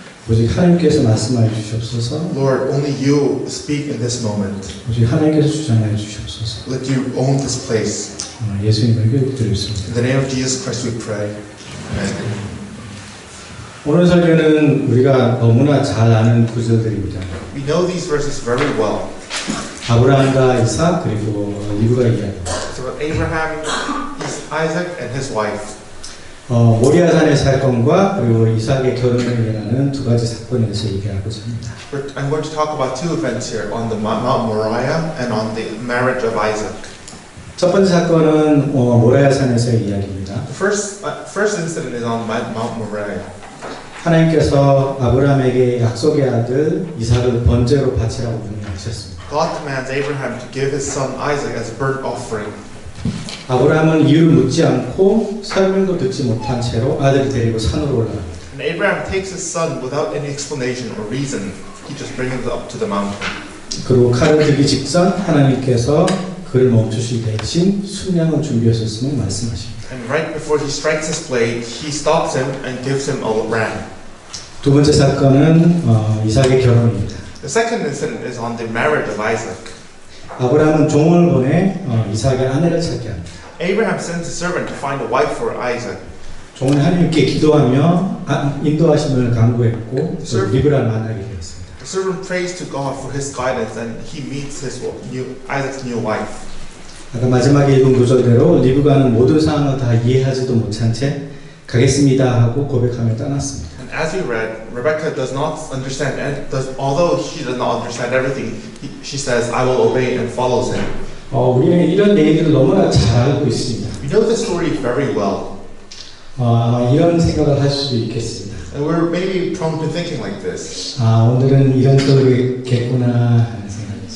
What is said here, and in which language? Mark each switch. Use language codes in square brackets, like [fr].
[ko] 오직 하나님께서 말씀하여 주시옵소서. [en] Lord, only you speak in this moment. [ko] 오직 하나님께서 주장하여 주시옵소서. [en] Let you own this place. [ko] 예수님을 기도드리겠습니다. [en] In the name of Jesus Christ we pray. Amen. [ko] 오늘 설교는 우리가 너무나 잘 아는 구절들입니다. [en] We know these verses very well. [ko] 아브라함과 이삭 그리고 리브가 이야기. [en] It's about Abraham, Isaac, and his wife. [ko] 모리아산의 사건과 그리고 이삭의 결혼을 일어나는 두 가지 사건에서 얘기하고자 합니다. [en] I'm going to talk about two events here, on the Mount Moriah and on the marriage of Isaac. [ko] 첫 번째 사건은 모리아산에서의 이야기입니다. [en] The first incident is on Mount Moriah. [ko] 하나님께서 아브라함에게 약속의 아들 이삭을 번제로 바치라고 명령하셨습니다. [en] God commands Abraham to give his son Isaac as a burnt offering. [ko] 아브라함은 이유를 묻지 않고 설명도 듣지 못한 채로 아들을 데리고 산으로 올라갑니다. [en] And Abraham takes his son without any explanation or reason. He just brings him up to the mountain. [ko] 그리고 칼을 들기 직전 하나님께서 그를 멈추실 대신 순양을 준비하셨음을 말씀하십니다. [en] And right before he strikes his blade, he stops him and gives him a ram. [ko] 두 번째 사건은 이삭의 결혼입니다. [en] The second incident is on the marriage of Isaac. [ko] 아브라함은 종을 보내 이삭의 아내를 찾게 합니다. [en] Abraham sends a servant to find a wife for Isaac. [ko] 종은 하나님께 기도하며 인도하심을 간구했고 리브라를 만나게 되었습니다. [en] The servant prays to God for his guidance, and he meets Isaac's new wife. [ko] 아까 마지막에 읽은 구절대로 리브가는 모든 상황을 다 이해하지도 못한 채 가겠습니다 하고 고백하며 떠났습니다. [en] And as we read, Rebecca does not understand, although she does not understand everything, she says, "I will obey," and follows him. [ko] 우리는 이런 얘기들을 너무나 잘 알고 있습니다. [en] We know this story very well. [ko] 아마 이런 생각을 할 수도 있겠습니다. [en] And we're maybe prone to thinking like this. [ko] 오늘은 이런 소리겠구나 하는 생각이.